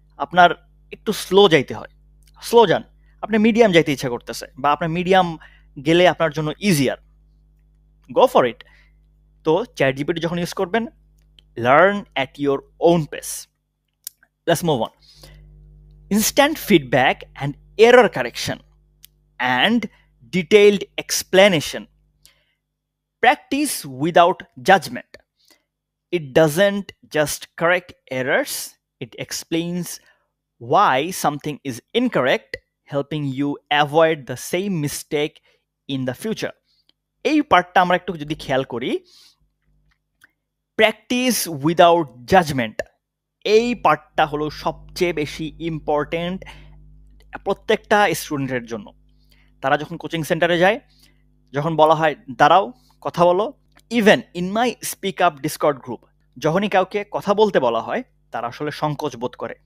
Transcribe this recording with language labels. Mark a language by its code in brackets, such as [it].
[bn] আপনার একটু স্লো যাইতে হয়, স্লো যান। আপনার মিডিয়াম যাইতে ইচ্ছা করতেছে, বা আপনার মিডিয়াম গেলে আপনার জন্য ইজিয়ার, [en] Go for it. [bn] তো চ্যাট জিপিটি যখন ইউজ করবেন, [en] Learn at your own pace. Let's move on. Instant feedback and error correction and detailed explanation. Practice without judgment. It doesn't just correct errors, it explains why something is incorrect, helping you avoid the same mistake in the future. [bn] এই পার্টটা আমরা একটু যদি খেয়াল করি, [en] practice without judgment, [bn] এই পার্টটা হলো সবচেয়ে বেশি ইম্পর্টেন্ট প্রত্যেকটা স্টুডেন্টের জন্য। তারা যখন কোচিং সেন্টারে যায়, যখন বলা হয় দাঁড়াও কথা বলো, [en] even in my speak up Discord group, [bn] যখনই কাউকে কথা বলতে বলা হয় তারা আসলে সংকোচ বোধ করে।